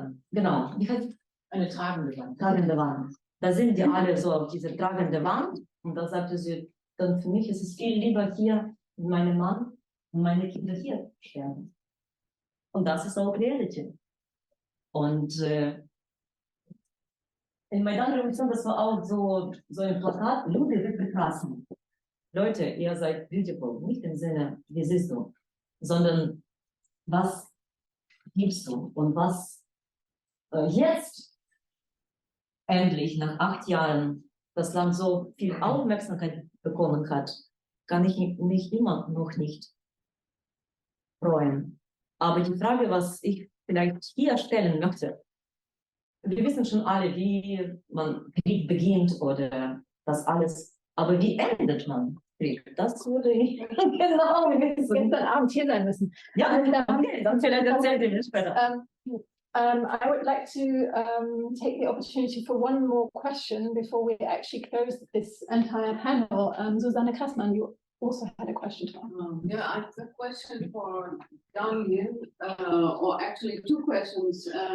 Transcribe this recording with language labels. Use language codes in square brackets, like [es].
[de] Genau. Eine tragende Wand. Tragende Wand. Da sind die alle so auf diese tragende Wand. Und da sagte sie, dann für mich ist es viel lieber hier mit meinem Mann und meine Kinder hier sterben. Und das ist auch Reality. Und in Maidan-Revolution, das war auch so ein Plakat, [ru] Люди, вы прекрасны. [de] Leute, ihr seid beautiful, nicht im Sinne, wie siehst du, sondern was gibst du und was jetzt endlich nach 8 Jahren das Land so viel Aufmerksamkeit bekommen hat, kann ich mich immer noch nicht freuen. Aber die Frage, was ich vielleicht hier stellen möchte, wir wissen schon alle, wie man Krieg beginnt oder das alles, aber wie endet man Krieg? Das würde ich genau wissen. Gestern Abend hier sein müssen. Ja, okay, dann vielleicht erzählt ihr mir später. [en] I would like to take the opportunity for one more question before we actually close this entire panel. Susanne Kassmann, you also had a question to ask. Yeah, I have a question for Daniil, or actually 2 questions.